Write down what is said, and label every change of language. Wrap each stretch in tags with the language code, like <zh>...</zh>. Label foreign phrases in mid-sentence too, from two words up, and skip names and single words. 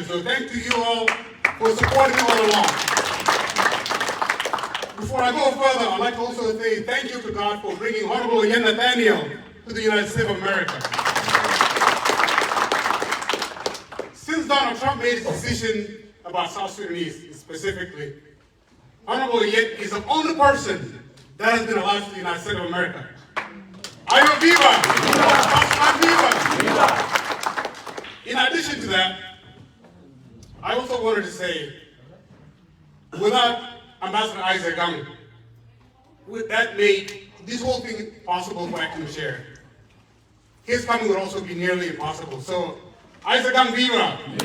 <en>So thank to you all for supporting me all along. Before I go further, I'd like to also say thank you to God for bringing Hon.Oyet Nathaniel to the United States of America. Since Donald Trump made his decision about South Sudanese specifically, Hon.Oyet is the only person that has been allowed to the United States of America. Ayo Viva! Viva! In addition to that, I also wanted to say, without Ambassador Isaac Gang, that made this whole thing possible for Acting Chair. His coming would also be nearly impossible. So, Isaac Gang Viva!</en>